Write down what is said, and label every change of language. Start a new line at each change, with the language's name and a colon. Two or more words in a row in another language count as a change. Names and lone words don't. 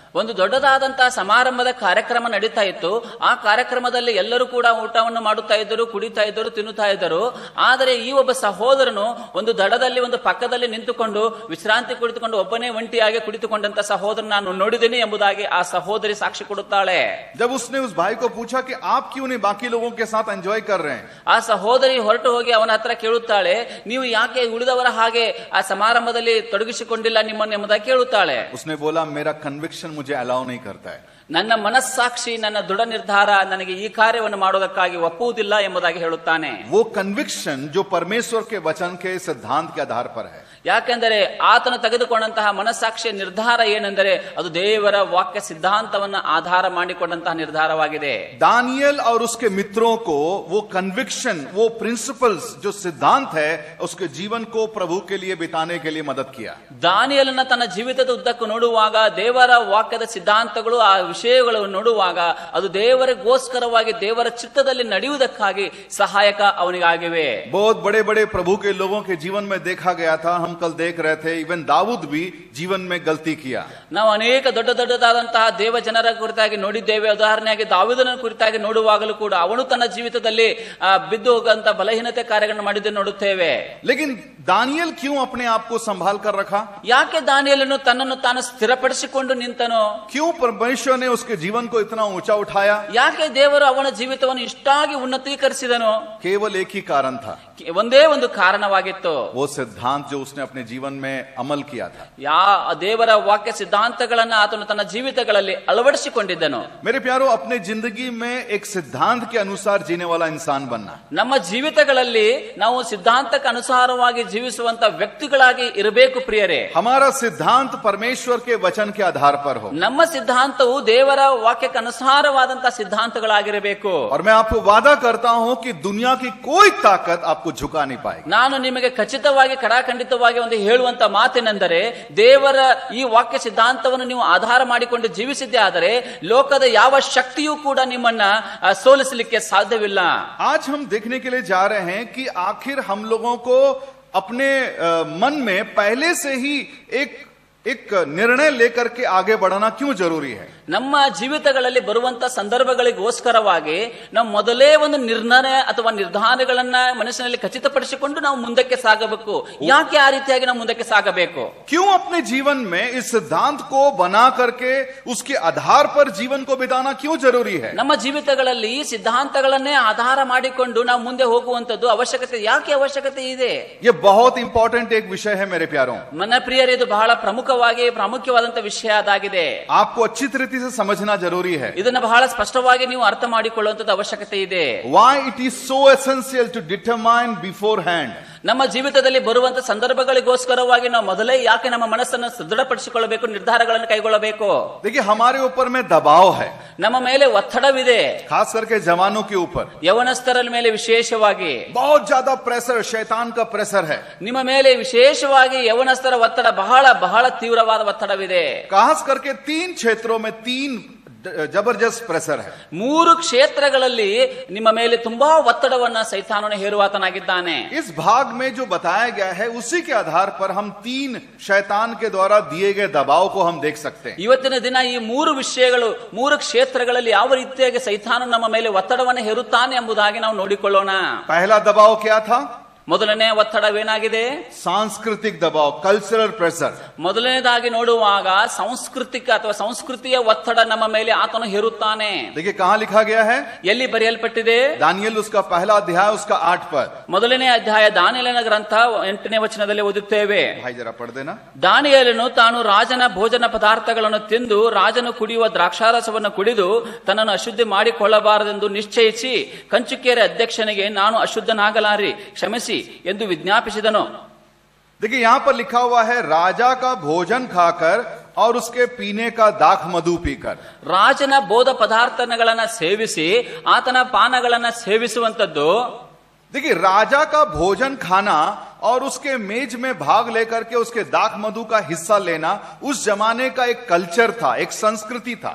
Kannada: ಒಂದು ದೊಡ್ಡದಾದಂತಹ ಸಮಾರಂಭದ ಕಾರ್ಯಕ್ರಮ ನಡೀತಾ ಇತ್ತು. ಆ ಕಾರ್ಯಕ್ರಮದಲ್ಲಿ ಎಲ್ಲರೂ ಕೂಡ ಊಟವನ್ನು ಮಾಡುತ್ತಾ ಇದ್ದರು, ಕುಡಿತಾ ಇದ್ದರು, ತಿನ್ನುತ್ತಾ ಇದ್ದರು. ಆದರೆ ಈ ಒಬ್ಬ ಸಹೋದರನು ಒಂದು ದಡದಲ್ಲಿ, ಒಂದು ಪಕ್ಕದಲ್ಲಿ ನಿಂತುಕೊಂಡು ವಿಶ್ರಾಂತಿ ಕುಳಿತುಕೊಂಡು ಒಬ್ಬನೇ ಒಂಟಿಯಾಗಿ ಕುಳಿತುಕೊಂಡಂತ ಸಹೋದರ ನಾನು ನೋಡಿದ್ದೇನೆ ಎಂಬುದಾಗಿ ಆ ಸಹೋದರಿ ಸಾಕ್ಷಿ ಕೊಡುತ್ತಾಳೆ.
Hindi: जब उसने उस भाई को पूछा कि आप क्यों नहीं बाकी लोगों के साथ एंजॉय कर रहे हैं,
Kannada: ಆ ಸಹೋದರಿ ಹೊರಟು ಹೋಗಿ ಅವನ ಹತ್ರ ಕೇಳುತ್ತಾಳೆ, ನೀವು ಯಾಕೆ ಉಳಿದವರ ಹಾಗೆ ಆ ಸಮಾರಂಭದಲ್ಲಿ ತೊಡಗಿಸಿಕೊಂಡಿಲ್ಲ ನಿಮ್ಮನ್ನು ಎಂಬುದಾಗಿ ಕೇಳುತ್ತಾಳೆ.
Hindi: उसने बोला मेरा कन्विक्शन मुझे अलाउ नहीं करता है.
Kannada: ನನ್ನ ಮನಸ್ಸಾಕ್ಷಿ, ನನ್ನ ದೃಢ ನಿರ್ಧಾರ ನನಗೆ ಈ ಕಾರ್ಯವನ್ನು ಮಾಡುವುದಕ್ಕಾಗಿ ಒಪ್ಪುವುದಿಲ್ಲ ಎಂಬುದಾಗಿ ಹೇಳುತ್ತಾನೆ.
Hindi: वो कन्विक्शन जो परमेश्वर के वचन के सिद्धांत के आधार पर है.
Kannada: ಯಾಕೆಂದರೆ ಆತನು ತೆಗೆದುಕೊಂಡಂತಹ ಮನಸ್ಸಾಕ್ಷಿಯ ನಿರ್ಧಾರ ಏನೆಂದರೆ ಅದು ದೇವರ ವಾಕ್ಯ ಸಿದ್ಧಾಂತವನ್ನು ಆಧಾರ ಮಾಡಿಕೊಂಡಂತಹ ನಿರ್ಧಾರವಾಗಿದೆ.
Hindi: दानियल और उसके मित्रों को वो कन्विक्शन, वो प्रिंसिपल्स, जो सिद्धांत है, उसके जीवन को प्रभु के लिए बिताने के लिए मदद किया.
Kannada: ದಾನಿಯೇಲನ ತನ್ನ ಜೀವಿತದ ಉದ್ದಕ್ಕೂ ನೋಡುವಾಗ ದೇವರ ವಾಕ್ಯದ ಸಿದ್ಧಾಂತಗಳು, ಆ ವಿಷಯಗಳನ್ನು ನೋಡುವಾಗ ಅದು ದೇವರಿಗೋಸ್ಕರವಾಗಿ, ದೇವರ ಚಿತ್ತದಲ್ಲಿ ನಡೆಯುವುದಕ್ಕಾಗಿ ಸಹಾಯಕ ಅವನಿಗಾಗಿವೆ.
Hindi: बहुत बड़े बड़े प्रभु के लोगों के जीवन में देखा गया था. हम कल देख रहे थे, इवन दाऊद भी जीवन में गलती किया.
Kannada: ನಾವು ಅನೇಕ ದೊಡ್ಡದಾದಂತಹ ದೇವ ಜನರ ಕುರಿತಾಗಿ ನೋಡಿದ್ದೇವೆ. ಉದಾಹರಣೆಯಾಗಿ ದಾವೀದನ ಕುರಿತಾಗಿ ನೋಡುವಾಗಲೂ ಕೂಡ ಅವನು ತನ್ನ ಜೀವಿತದಲ್ಲಿ ಬಿದ್ದು ಹೋಗುವಂತ ಬಲಹೀನತೆ ಕಾರ್ಯಗಳನ್ನು ಮಾಡಿದ್ದನ್ನು ನೋಡುತ್ತೇವೆ.
Hindi: लेकिन दानियल क्यों अपने आप को संभाल कर रखा?
Kannada: ಯಾಕೆ ದಾನಿಯೇಲನು ತನ್ನನ್ನು ತಾನು ಸ್ಥಿರಪಡಿಸಿಕೊಂಡು ನಿಂತನು?
Hindi: क्यों परमेश्वर ने उसके जीवन को इतना ऊंचा उठाया?
Kannada: ಯಾಕೆ ದೇವರು ಅವನ ಜೀವಿತವನ್ನು ಇಷ್ಟಾಗಿ ಉನ್ನತೀಕರಿಸಿದನು?
Hindi: केवल एक ही कारण था,
Kannada: ಒಂದೇ ಒಂದು ಕಾರಣವಾಗಿತ್ತು.
Hindi: वो सिद्धांत जो उसने अपने जीवन में अमल किया था.
Kannada: ದೇವರ ವಾಕ್ಯ ಸಿದ್ಧಾಂತಗಳನ್ನು ಆತನು ತನ್ನ ಜೀವಿತಗಳಲ್ಲಿ ಅಳವಡಿಸಿಕೊಂಡಿದ್ದನು.
Hindi: मेरे प्यारो, अपने जिंदगी में एक सिद्धांत के अनुसार जीने वाला इंसान बनना.
Kannada: ನಮ್ಮ ಜೀವಿತಗಳಲ್ಲಿ ನಾವು ಸಿದ್ಧಾಂತಕ್ಕೆ ಅನುಸಾರವಾಗಿ ಜೀವಿಸುವಂತ ವ್ಯಕ್ತಿಗಳಾಗಿ ಇರಬೇಕು ಪ್ರಿಯರೇ.
Hindi: हमारा सिद्धांत परमेश्वर के वचन के आधार पर हो.
Kannada: ನಮ್ಮ ಸಿದ್ಧಾಂತವು ದೇವರ ವಾಕ್ಯಕ್ಕೆ ಅನುಸಾರವಾದಂತಹ ಸಿದ್ಧಾಂತಗಳಾಗಿರಬೇಕು.
Hindi: और मैं आपको वादा करता हूं कि दुनिया की कोई ताकत आपको झुका नहीं पाएगी.
Kannada: ನಾನು ನಿಮಗೆ ಖಚಿತವಾಗಿ ಕಡಾಖಂಡಿತವಾಗಿ ಒಂದು ಹೇಳುವಂತ ಮಾತೇನೆಂದರೆ, ದೇವರ ಈ ವಾಕ್ಯ ಸಿದ್ಧಾಂತವನ್ನು ನೀವು ಆಧಾರ ಮಾಡಿಕೊಂಡು ಜೀವಿಸಿದ್ದೇ ಆದರೆ ಲೋಕದ ಯಾವ ಶಕ್ತಿಯೂ ಕೂಡ ನಿಮ್ಮನ್ನ ಸೋಲಿಸಲಿಕ್ಕೆ ಸಾಧ್ಯವಿಲ್ಲ.
Hindi: आज हम देखने के लिए जा रहे हैं कि आखिर हम लोगों को अपने मन में पहले से ही एक निर्णय लेकर के आगे बढ़ना क्यों जरूरी है?
Kannada: ನಮ್ಮ ಜೀವಿತಗಳಲ್ಲಿ ಬರುವಂತ ಸಂದರ್ಭಗಳಿಗೋಸ್ಕರವಾಗಿ ನಾವು ಮೊದಲೇ ಒಂದು ನಿರ್ಣಯ ಅಥವಾ ನಿರ್ಧಾರಗಳನ್ನ ಮನಸ್ಸಿನಲ್ಲಿ ಖಚಿತಪಡಿಸಿಕೊಂಡು ನಾವು ಮುಂದಕ್ಕೆ ಸಾಗಬೇಕು. ಯಾಕೆ ಆ ರೀತಿಯಾಗಿ ನಾವು ಮುಂದಕ್ಕೆ ಸಾಗಬೇಕು?
Hindi: क्यों अपने जीवन में इस सिद्धांत को बना करके उसके आधार पर जीवन को बिताना क्यों जरूरी है?
Kannada: ನಮ್ಮ ಜೀವಿತಗಳಲ್ಲಿ ಈ ಸಿದ್ಧಾಂತಗಳನ್ನೇ ಆಧಾರ ಮಾಡಿಕೊಂಡು ನಾವು ಮುಂದೆ ಹೋಗುವಂತದ್ದು ಅವಶ್ಯಕತೆ ಯಾಕೆ ಅವಶ್ಯಕತೆ ಇದೆ?
Hindi: ये बहुत इंपॉर्टेंट एक विषय है मेरे प्यारों.
Kannada: ನನ್ನ ಪ್ರಿಯರೇ, ಇದು ಬಹಳ ಪ್ರಾಮುಖ್ಯವಾದಂತ ವಿಷಯ ಅದಾಗಿದೆ.
Hindi: आपको अच्छी तरीके से समझना जरूरी है.
Kannada: ಇದನ್ನ ಬಹಳ ಸ್ಪಷ್ಟವಾಗಿ ನೀವು ಅರ್ಥ ಮಾಡಿಕೊಳ್ಳುವಂತದ್ದು ಅವಶ್ಯಕತೆ ಇದೆ.
English: Why it is so essential to determine beforehand?
Kannada: ನಮ್ಮ ಜೀವಿತದಲ್ಲಿ ಬರುವಂತ ಸಂದರ್ಭಗಳಿಗೋಸ್ಕರವಾಗಿ ನಾವು ಮೊದಲೇ ಯಾಕೆ ನಮ್ಮ ಮನಸ್ಸನ್ನು ದೃಢಪಡಿಸಿಕೊಳ್ಳಬೇಕು, ನಿರ್ಧಾರಗಳನ್ನು ಕೈಗೊಳ್ಳಬೇಕು.
Hindi: देखिए हमारे ऊपर में दबाव है,
Kannada: ನಮ್ಮ ಮೇಲೆ ಒತ್ತಡವಿದೆ,
Hindi: खास करके जवानों के ऊपर
Kannada: ಯವನಸ್ಥರ ಮೇಲೆ ವಿಶೇಷವಾಗಿ
Hindi: बहुत ज्यादा प्रेशर, शैतान का प्रेशर है.
Kannada: ನಿಮ್ಮ ಮೇಲೆ ವಿಶೇಷವಾಗಿ ಯವನಸ್ಥರ ಒತ್ತಡ ಬಹಳ ಬಹಳ ತೀವ್ರವಾದ ಒತ್ತಡವಿದೆ.
Hindi: खास करके 3 क्षेत्रों में 3 जबरदस्त प्रेशर है.
Kannada: 3 ಕ್ಷೇತ್ರಗಳಲ್ಲಿ ನಿಮ್ಮ ಮೇಲೆ ತುಂಬಾ ಒತ್ತಡವನ್ನ ಸೈತಾನನು ಹೇರುವಾತನಾಗಿದ್ದಾನೆ.
Hindi: इस भाग में जो बताया गया है उसी के आधार पर हम 3 शैतान के द्वारा दिए गए दबाव को हम देख सकते हैं.
Kannada: ಇವತ್ತಿನ ದಿನ ಈ 3 ವಿಷಯಗಳು 3 ಕ್ಷೇತ್ರಗಳಲ್ಲಿ ಯಾವ ರೀತಿಯಾಗಿ ಸೈತಾನನು ನಮ್ಮ ಮೇಲೆ ಒತ್ತಡವನ್ನು ಹೇರುತ್ತಾನೆ ಎಂಬುದಾಗಿ ನಾವು ನೋಡಿಕೊಳ್ಳೋಣ.
Hindi: पहला दबाव क्या था?
Kannada: ಮೊದಲನೇ ಒತ್ತಡವೇನಾಗಿದೆ?
Hindi: सांस्कृतिक दबाव,
English: cultural pressure.
Kannada: ಮೊದಲನೇದಾಗಿ ನೋಡುವಾಗ ಸಾಂಸ್ಕೃತಿಕ ಅಥವಾ ಸಂಸ್ಕೃತಿಯ ಒತ್ತಡ ನಮ್ಮ ಮೇಲೆ ಆತನು ಹೇರುತ್ತಾನೆ.
Hindi: देखिए कहां लिखा गया है?
Kannada: ಎಲ್ಲಿ ಬರೆಯಲ್ಪಟ್ಟಿದೆ?
Hindi: दानियल उसका पहला अध्याय उसका 8 पद.
Kannada: ಮೊದಲನೇ ಅಧ್ಯಾಯ ದಾನಿಯೇಲನ ಗ್ರಂಥ 8ನೇ ವಚನದಲ್ಲಿ ಓದುತ್ತೇವೆ.
Hindi: भाई जरा पढ़ देना.
Kannada: ದಾನಿಯೇಲನು ತಾನು ರಾಜನ ಭೋಜನ ಪದಾರ್ಥಗಳನ್ನು ತಿಂದು ರಾಜನು ಕುಡಿಯುವ ದ್ರಾಕ್ಷಾರಸವನ್ನು ಕುಡಿದು ತನ್ನನ್ನು ಅಶುದ್ಧಿ ಮಾಡಿಕೊಳ್ಳಬಾರದೆಂದು ನಿಶ್ಚಯಿಸಿ ಕಂಚುಕಿಯರ ಅಧ್ಯಕ್ಷನಿಗೆ ನಾನು ಅಶುದ್ಧನಾಗಲಾರಿ, ಕ್ಷಮಿಸಿ ಎಂದು ವಿಜ್ಞಾಪಿಸಿದನು.
Hindi: देखिए यहां पर लिखा हुआ है राजा का भोजन खाकर और उसके पीने का दाख मधु पीकर.
Kannada: ರಾಜನ ಬೋಧ ಪದಾರ್ಥಗಳನ್ನ ಸೇವಿಸಿ ಆತನ ಪಾನಗಳನ್ನ ಸೇವಿಸುವಂತದ್ದು.
Hindi: देखिए राजा का भोजन खाना और उसके मेज में भाग लेकर के उसके दाख मधु का हिस्सा लेना उस जमाने का एक कल्चर था, एक संस्कृति था.